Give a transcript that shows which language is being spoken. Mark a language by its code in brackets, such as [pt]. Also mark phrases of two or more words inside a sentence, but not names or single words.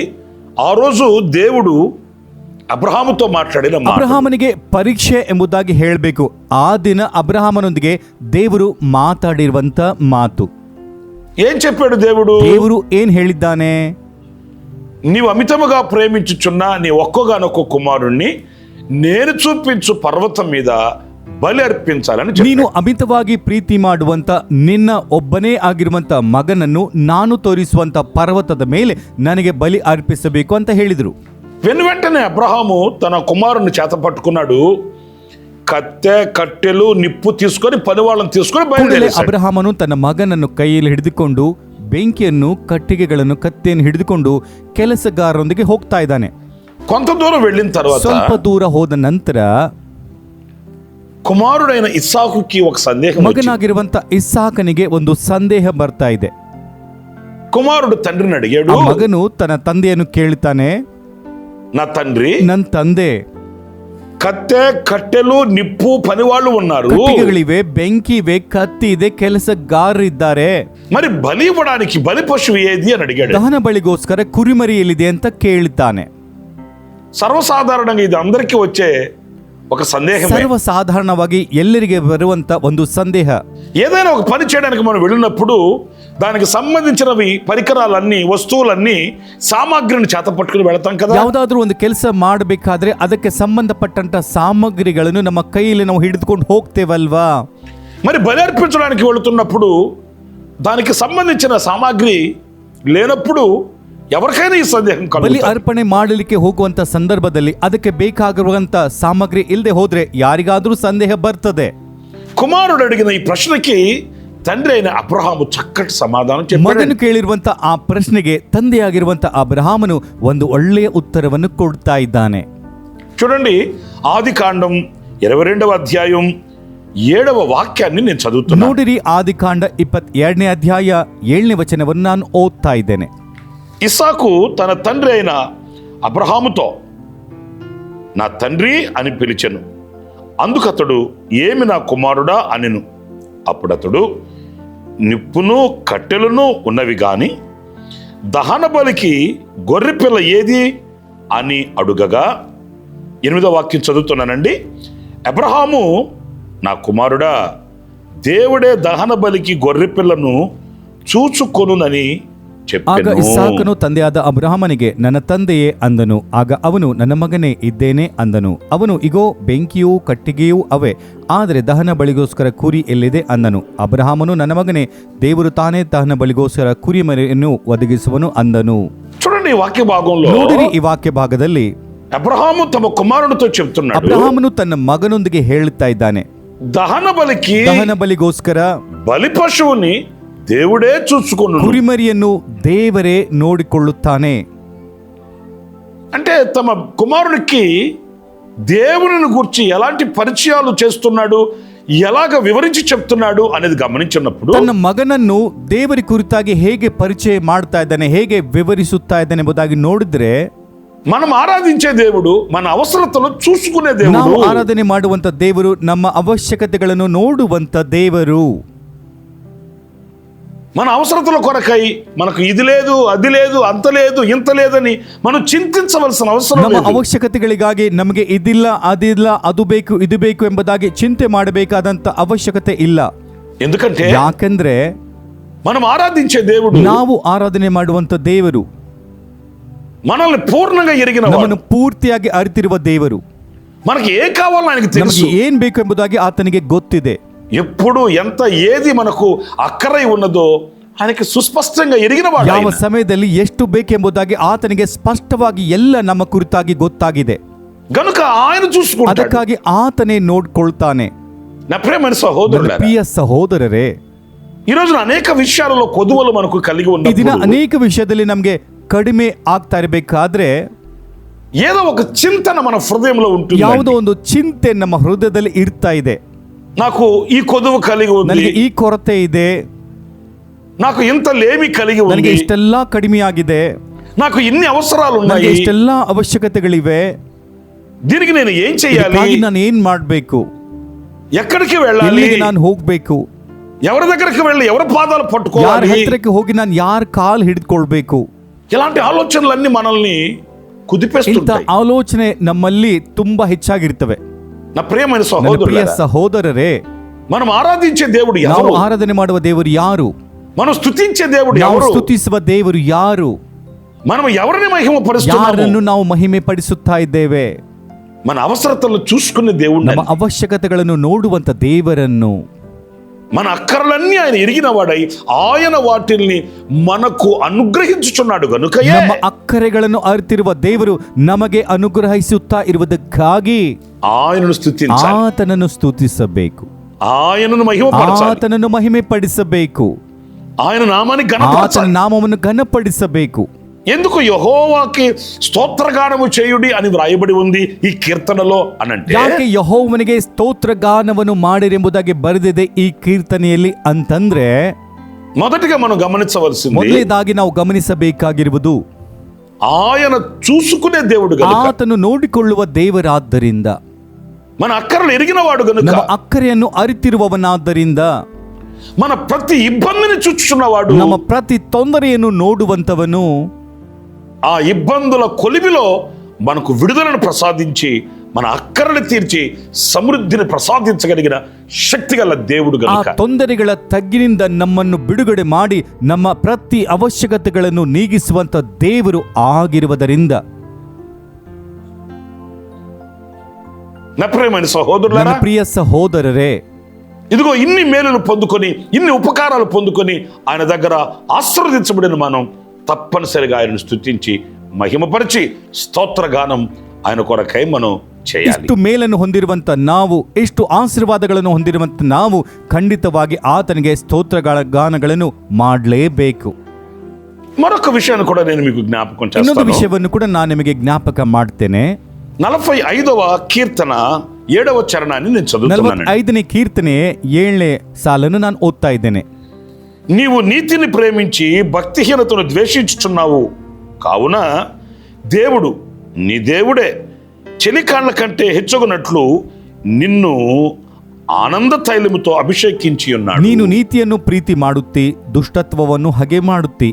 [te] ఆ రోజు దేవుడు అబ్రహాముతో మాట్లాడిన మాట. [kn] ಅಬ್ರಹಾಮನಿಗೆ ಪರೀಕ್ಷೆ ಎಂಬುದಾಗಿ ಹೇಳಬೇಕು. ಆ ದಿನ ಅಬ್ರಹಾಮನೊಂದಿಗೆ ದೇವರು ಮಾತಾಡಿರುವಂತ ಮಾತು. [te] ఏం చెప్పాడు దేవుడు? [kn] ದೇವರು ಏನ್ ಹೇಳಿದ್ದಾನೆ? [te] నీవు అమితముగా ప్రేమించుచున్న నీ ఒక్కగానొక్క కుమారుణ్ణి నేను చూపించు పర్వతం మీద బలి అర్పించాలని [kn] ನೀನು ಅಮಿತವಾಗಿ ಪ್ರೀತಿ ಮಾಡುವಂತ ನಿನ್ನ ಒಬ್ಬನೇ ಆಗಿರುವಂತ ಮಗನನ್ನು ನಾನು ತೋರಿಸುವಂತ ಪರ್ವತದ ಮೇಲೆ ನನಗೆ ಬಲಿ ಅರ್ಪಿಸಬೇಕು ಅಂತ ಹೇಳಿದ್ರು. [te] వెంటనే అబ్రహాము తన కుమారుని చేత పట్టుకున్నాడు. కత్తె, కట్టెలు, నిప్పు తీసుకొని పనివాళ్ళని తీసుకొని బయలుదేరాడు. [kn] ಅಬ್ರಹಾಮನು ತನ್ನ ಮಗನನ್ನು ಕೈಯಲ್ಲಿ ಹಿಡಿದುಕೊಂಡು ಬೆಂಕಿಯನ್ನು, ಕಟ್ಟಿಗೆಗಳನ್ನು, ಕತ್ತೆಯನ್ನು ಹಿಡಿದುಕೊಂಡು ಕೆಲಸಗಾರರೊಂದಿಗೆ ಹೋಗ್ತಾ ಇದ್ದಾನೆ. [te] కొంత దూరం వెళ్ళిన తర్వాత [kn] ಸ್ವಲ್ಪ ದೂರ ಹೋದ ನಂತರ [te] కుమారుడైన ఇస్సాకుకి ఒక సందేహం వచ్చింది. [kn] ಮಗನಾಗಿರುವಂತ ಇಸ್ಸಾಕನಿಗೆ ಒಂದು ಸಂದೇಹ ಬರ್ತಾ ಇದೆ. [te] కుమారుడు తండ్రిని అడిగాడు. [kn] ಆ ಮಗನು ತನ್ನ ತಂದೆಯನ್ನು ಕೇಳ್ತಾನೆ, [te] నా తండ్రి, [kn] ನನ್ನ ತಂದೆ, [te] కత్తె, కట్టెలు, నిప్పు, పనివాళ్ళు ఉన్నారు, [kn] ಕಟ್ಟಿಗೆಗಳಿವೆ, ಬೆಂಕಿ ಇವೆ, ಕತ್ತಿ ಇದೆ, ಕೆಲಸಗಾರರಿದ್ದಾರೆ, [te] మరి బలి ఇవ్వడానికి బలి పశువు ఏది అని అడిగాడు. [kn] ದಹನ ಬಳಿಗೋಸ್ಕರ ಕುರಿಮರಿ ಎಲ್ಲಿದೆ ಅಂತ ಕೇಳ್ತಾನೆ. [te] సర్వసాధారణంగా ఇది అందరికీ వచ్చే ఒక సందేహం. [kn] ಸರ್ವಸಾಧಾರಣವಾಗಿ ಎಲ್ಲರಿಗೆ ಬರುವಂತ ಒಂದು ಸಂದೇಹ. [te] ఏదైనా ఒక పని చేయడానికి మనం వెళ్ళినప్పుడు దానికి సంబంధించినవి పరికరాలన్నీ, వస్తువులన్నీ, సామాగ్రిని చేత పట్టుకుని వెళతాం కదా. [kn] ಯಾವುದಾದ್ರೂ ಒಂದು ಕೆಲಸ ಮಾಡಬೇಕಾದ್ರೆ ಅದಕ್ಕೆ ಸಂಬಂಧಪಟ್ಟಂತ ಸಾಮಗ್ರಿಗಳನ್ನು ನಮ್ಮ ಕೈಯಲ್ಲಿ ನಾವು ಹಿಡಿದುಕೊಂಡು ಹೋಗ್ತೇವಲ್ವಾ. [te] మరి బలి అర్పించడానికి వెళుతున్నప్పుడు దానికి సంబంధించిన సామాగ్రి లేనప్పుడు ఎవరికైనా ఈ సందేహం [kn] ಬಲಿ [te] కలుగుతుంది. [kn] ಅರ್ಪಣೆ ಮಾಡಲಿಕ್ಕೆ ಹೋಗುವಂತ ಸಂದರ್ಭದಲ್ಲಿ ಅದಕ್ಕೆ ಬೇಕಾಗಿರುವಂತ ಸಾಮಗ್ರಿ ಇಲ್ಲದೆ ಹೋದ್ರೆ ಯಾರಿಗಾದ್ರೂ ಸಂದೇಹ ಬರ್ತದೆ. [te] కుమారుడు అడిగిన ఈ ప్రశ్నకి తండ్రి అయిన అబ్రహాము చక్కటి సమాధానం చెప్పాడు. [kn] ಮಗನು ಕೇಳಿರುವಂತ ಆ ಪ್ರಶ್ನೆಗೆ ತಂದೆಯಾಗಿರುವಂತ ಅಬ್ರಹಾಮನು ಒಂದು ಒಳ್ಳೆಯ ಉತ್ತರವನ್ನು ಕೊಡ್ತಾ ಇದ್ದಾನೆ. [te] చూడండి, ఆదికాండం 22వ అధ్యాయం 7వ వాక్యాన్ని నేను చదువుతున్నాను. [kn] ನೋಡಿರಿ, ಆದಿಕಾಂಡ 22ನೇ ಅಧ್ಯಾಯ 7ನೇ ವಚನವನ್ನು ನಾನು ಓದ್ತಾ ಇದ್ದೇನೆ. [te] ఇస్సాకు తన తండ్రి అయిన అబ్రహాముతో నా తండ్రి అని పిలిచెను. అందుకతడు ఏమి నా కుమారుడా అనెను. అప్పుడతడు నిప్పును కట్టెలను ఉన్నవి గాని దహన బలికి గొర్రెపిల్ల ఏది అని అడుగగా, 8వ వాక్యం చదువుతున్నానండి. అబ్రహాము, నా కుమారుడా, దేవుడే దహన బలికి గొర్రెపిల్లను చూచుకొనునని [kn] ಆಗ [te] చెప్పెను. [kn] ಇಸಾಕನು ತಂದೆಯಾದ ಅಬ್ರಹಾಮನಿಗೆ, ನನ್ನ ತಂದೆಯೇ ಅಂದನು. ಆಗ ಅವನು, ನನ್ನ ಮಗನೇ ಇದ್ದೇನೆ ಅಂದನು. ಅವನು, ಇಗೋ, ಬೆಂಕಿಯೂ ಕಟ್ಟಿಗೆಯೂ ಅವೇ, ಆದರೆ ದಹನ ಬಳಿಗೋಸ್ಕರ ಕುರಿ ಎಲ್ಲಿದೆ ಅಂದನು. ಅಬ್ರಹಾಮನು, ನನ್ನ ಮಗನೇ, ದೇವರು ತಾನೇ ದಹನ ಬಳಿಗೋಸ್ಕರ ಕುರಿ ಮರಿಯನ್ನು ಒದಗಿಸುವನು ಅಂದನು. [te] చూడండి, ఈ వాక్య భాగంలో [kn] ನೋಡಿರಿ, ಈ ವಾಕ್ಯ ಭಾಗದಲ್ಲಿ [te] అబ్రహాము తమ కుమారునితో చెప్తున్నాడు, [kn] ಅಬ್ರಹಾಮನು ತನ್ನ ಮಗನೊಂದಿಗೆ ಹೇಳುತ್ತಾ ಇದ್ದಾನೆ, [te] దహన బలికి [kn] ದಹನ ಬಲಿಗೋಸ್ಕರ [te] బలి పశువుని దేవుడే చూసుకొను. [kn] ಕುರಿಮರಿಯನ್ನು ದೇವರೇ ನೋಡಿಕೊಳ್ಳುತ್ತಾನೆ. [te] అంటే తమ కుమారునికి దేవుని గురించి ఎలాంటి పరిచయాలు చేస్తున్నాడు, ఎలాగ వివరించి చెప్తున్నాడు అనేది గమనించినప్పుడు, [kn] ತನ್ನ మగನನ್ನು ದೇವರ ಕುರಿತಾಗಿ ಹೇಗೆ ಪರಿಚಯ ಮಾಡ್ತಾ ಇದ್ದಾನೆ, ಹೇಗೆ ವಿವರಿಸುತ್ತಾ ಇದ್ದಾನೆ ಎಂಬುದಾಗಿ ನೋಡಿದ್ರೆ, [te] మనం ఆరాధించే దేవుడు మన అవసరతలు చూసుకునే [kn] ನಾವು [te] దేవుడు. [kn] ಆರಾಧನೆ ಮಾಡುವಂತ ದೇವರು ನಮ್ಮ ಅವಶ್ಯಕತೆಗಳನ್ನು ನೋಡುವಂತ ದೇವರು. [te] మన అవసరతల కొరకై మనకు ఇది లేదు, అది లేదు, అంత లేదు, ఇంత లేదని మనం చింతించవలసిన అవసరం [kn] ನಮ್ಮ [te] లేదు. [kn] ಅವಶ್ಯಕತೆಗಳಿಗಾಗಿ ನಮಗೆ ಇದಿಲ್ಲ, ಅದಿಲ್ಲ, ಅದು ಬೇಕು, ಇದು ಬೇಕು ಎಂಬುದಾಗಿ ಚಿಂತೆ ಮಾಡಬೇಕಾದಂತ ಅವಶ್ಯಕತೆ ಇಲ್ಲ. [te] ఎందుకంటే [kn] ಯಾಕಂದ್ರೆ [te] మనం ఆరాధించే దేవుడు [kn] ನಾವು ಆರಾಧನೆ ಮಾಡುವಂತ ದೇವರು [te] మనల్ని పూర్ణంగా ఎరిగిన వాడు. [kn] ನಮ್ಮನ್ನು ಪೂರ್ತಿಯಾಗಿ ಅರಿತಿರುವ ದೇವರು. [te] మనకి ఏం కావాలో ఆయనకు [kn] ನಮಗೆ [te] తెలుసు. [kn] ಏನ್ ಬೇಕು ಎಂಬುದಾಗಿ ಆತನಿಗೆ ಗೊತ್ತಿದೆ. [te] ఎప్పుడు ఎంత ఏది మనకు అక్కరై ఉన్నదో ఆయనకి సుస్పష్టంగా ఎరిగిన వాడు [kn] ಯಾವ [te] ఆయన. [kn] ಸಮಯದಲ್ಲಿ ಎಷ್ಟು ಬೇಕೆಂಬುದಾಗಿ ಆತನಿಗೆ ಸ್ಪಷ್ಟವಾಗಿ ಎಲ್ಲ ನಮ್ಮ ಕುರಿತಾಗಿ ಗೊತ್ತಾಗಿದೆ. [te] గనుక ఆయన చూసుకుంటాడు. [kn] ಅದಕ್ಕಾಗಿ ಆತನೇ ನೋಡ್ಕೊಳ್ತಾನೆ. [te] నా ప్రియమైన [kn] ನನ್ನ [te] సహోదరులారా, [kn] ಪ್ರಿಯ ಸಹೋದರರೇ, [te] ఈ రోజున అనేక విషయాలలో కొదువలు మనకు కలిగి [kn] ಈ ದಿನ [te] ఉన్నప్పుడు [kn] ಅನೇಕ ವಿಷಯದಲ್ಲಿ ನಮಗೆ ಕಡಿಮೆ ಆಗ್ತಾ ಇರಬೇಕಾದ್ರೆ [te] ఏదో ఒక చింతన మన హృదయంలో ఉంటుంది. [kn] ಯಾವುದೋ ಒಂದು ಚಿಂತೆ ನಮ್ಮ ಹೃದಯದಲ್ಲಿ ಇರ್ತಾ ಇದೆ. [te] నాకు ఈ కొదువు కలిగి ఉంది, [kn] ನನಗೆ ಈ ಕೊರತೆ ಇದೆ, [te] నాకు ఇంత లేమి కలిగి [kn] ನನಗೆ [te] ఉంది, [kn] ಇಷ್ಟೆಲ್ಲ ಕಡಿಮೆ ಆಗಿದೆ, [te] నాకు ఇన్ని అవసరాలు [kn] ನನಗೆ [te] ఉన్నాయి, [kn] ಇಷ್ಟೆಲ್ಲ ಅವಶ್ಯಕತೆಗಳಿವೆ, [te] దీనికి నేను ఏం చేయాలి, [kn] ಇದಕ್ಕಾಗಿ ನಾನು ಏನ್ ಮಾಡ್ಬೇಕು, [te] ఎక్కడికి వెళ్ళాలి, [kn] ಎಲ್ಲಿಗೆ ನಾನು ಹೋಗ್ಬೇಕು, [te] ఎవరి దగ్గరికి వెళ్ళి ఎవరి పాదాలు [kn] ಯಾರ [te] పట్టుకోవాలి, [kn] ಹತ್ರಕ್ಕೆ ಹೋಗಿ ನಾನು ಯಾರ ಕಾಲ್ ಹಿಡಿದುಕೊಳ್ಬೇಕು. [te] ఇలాంటి ఆలోచనలన్నీ మనల్ని [kn] ಇಂಥ [te] కుదిపేస్తుంటాయి. [kn] ಆಲೋಚನೆ ನಮ್ಮಲ್ಲಿ ತುಂಬಾ ಹೆಚ್ಚಾಗಿರ್ತವೆ. [te] నా ప్రియమైన [kn] ನನ್ನ ಪ್ರಿಯ [te] సహోదరులారా, [kn] ಸಹೋದರರೇ, [te] మనం ఆరాధించే దేవుడు [kn] ನಾವು [te] ఎవరు, [kn] ಆರಾಧನೆ ಮಾಡುವ ದೇವರು ಯಾರು, [te] మనం స్తుతించే దేవుడు [kn] ನಾವು [te] ఎవరు, [kn] ಸ್ತುತಿಸುವ ದೇವರು ಯಾರು, [te] మనం ఎవరిని మహిమపరుస్తున్నాము, [kn] ಯಾರನ್ನು ನಾವು ಮಹಿಮೆ ಪಡಿಸುತ್ತಾ ಇದ್ದೇವೆ, [te] మన అవసరతలను చూసుకునే దేవుడు, [kn] ನಮ್ಮ ಅವಶ್ಯಕತೆಗಳನ್ನು ನೋಡುವಂತ ದೇವರನ್ನು, [te] మన అక్కర్లన్నీ ఆయన ఎరిగిన వాడై ఆయన వాటిల్ని మనకు అనుగ్రహించుచున్నాడు. గనుకయే [kn] ನಮ್ಮ ಅಕ್ಕರೆಗಳನ್ನು ಅರಿತಿರುವ ದೇವರು ನಮಗೆ ಅನುಗ್ರಹಿಸುತ್ತಾ ಇರುವುದಕ್ಕಾಗಿ [te] ఆయనను స్తుతించాలి, [kn] ಆತನನ್ನು ಸ್ತುತಿಸಬೇಕು, [te] ఆయనను మహిమపరచాలి, [kn] ಆತನನ್ನು ಮಹಿಮೆ ಪಡಿಸಬೇಕು, [te] ఆయన నామాన్ని [kn] ಆತನ [te] ఘనపరచాలి. [kn] ನಾಮವನ್ನು ಘನಪಡಿಸಬೇಕು. [te] ఎందుకు యెహోవాకి స్తోత్రగానము చేయుడి అని వ్రాయబడి ఉంది ఈ కీర్తనలో అనంటే, [kn] ಯಾಕೆ ಯೆಹೋವನಿಗೆ ಸ್ತೋತ್ರ ಗಾನವನ್ನು ಮಾಡಿರೆಂಬುದಾಗಿ ಬರೆದಿದೆ ಈ ಕೀರ್ತನೆಯಲ್ಲಿ ಅಂತಂದ್ರೆ, [te] మొదటిగా మనం గమనించవలసింది [kn] ಮೊದಲನೇದಾಗಿ ನಾವು ಗಮನಿಸಬೇಕಾಗಿರುವುದು, [te] ఆయన చూసుకునే దేవుడు గనుక, [kn] ಆತನು ನೋಡಿಕೊಳ್ಳುವ ದೇವರಾದ್ದರಿಂದ, [te] మన అక్కర్లు ఎరిగిన వాడు గనుక, [kn] ನಮ್ಮ ಅಕ್ಕರೆಯನ್ನು ಅರಿತಿರುವವನಾದ್ದರಿಂದ, [te] మన ప్రతి ఇబ్బందిని చూచుచున్నవాడు, [kn] ನಮ್ಮ ಪ್ರತಿ ತೊಂದರೆಯನ್ನು ನೋಡುವಂತವನು, [te] ఆ ఇబ్బందుల కొలిమిలో మనకు విడుదలను ప్రసాదించి మన అక్కరని తీర్చి సమృద్ధిని ప్రసాదించగలిగిన శక్తి గల దేవుడు [kn] ಆ [te] గనుక, [kn] ತೊಂದರೆಗಳ ತಗ್ಗಿನಿಂದ ನಮ್ಮನ್ನು ಬಿಡುಗಡೆ ಮಾಡಿ ನಮ್ಮ ಪ್ರತಿ ಅವಶ್ಯಕತೆಗಳನ್ನು ನೀಗಿಸುವಂತ ದೇವರು ಆಗಿರುವುದರಿಂದ, [te] నా ప్రియమైన [kn] ನನ್ನ [te] సహోదరులారా, [kn] ಪ್ರಿಯ ಸಹೋದರರೇ, [te] ఇదిగో ఇన్ని మేలులు పొందుకొని ఇన్ని ఉపకారాలు పొందుకొని ఆయన దగ్గర ఆశీర్వదించబడిన మనం తప్పనిసరిగా ఆయనను స్తుతించి మహిమపరిచి స్తోత్రగానం ఆయన కొరకై మనం చేయాలి. [kn] ಇಷ್ಟು ಮೇಲನ್ನು ಹೊಂದಿರುವಂತ ನಾವು, ಎಷ್ಟು ಆಶೀರ್ವಾದಗಳನ್ನು ಹೊಂದಿರುವಂತ ನಾವು ಖಂಡಿತವಾಗಿ ಆತನಿಗೆ ಸ್ತೋತ್ರಗಳ ಗಾನಗಳನ್ನು ಮಾಡಲೇಬೇಕು. [te] మరొక విషయాన్ని కూడా నేను మీకు జ్ఞాపకం [kn] ಇನ್ನೊಂದು [te] చేస్తాను. [kn] ವಿಷಯವನ್ನು ಕೂಡ ನಾನು ನಿಮಗೆ ಜ್ಞಾಪಕ ಮಾಡ್ತೇನೆ. [te] 45వ కీర్తన 7వ చరణాన్ని నేను చదువుతున్నాను. [kn] 45ನೇ ಕೀರ್ತನೆ 7ನೇ ಸಾಲನ್ನು ನಾನು ಓದ್ತಾ ಇದ್ದೇನೆ. [te] నీవు నీతిని ప్రేమించి భక్తిహీనతను ద్వేషించుచున్నావు కావున దేవుడు నీ దేవుడే చెలికాళ్ల కంటే హెచ్చుకున్నట్లు నిన్ను ఆనంద తైలముతో అభిషేకించి ఉన్నాడు. [kn] ನೀನು ನೀತಿಯನ್ನು ಪ್ರೀತಿ ಮಾಡುತ್ತಿ, ದುಷ್ಟತ್ವವನ್ನು ಹಗೆ ಮಾಡುತ್ತಿ.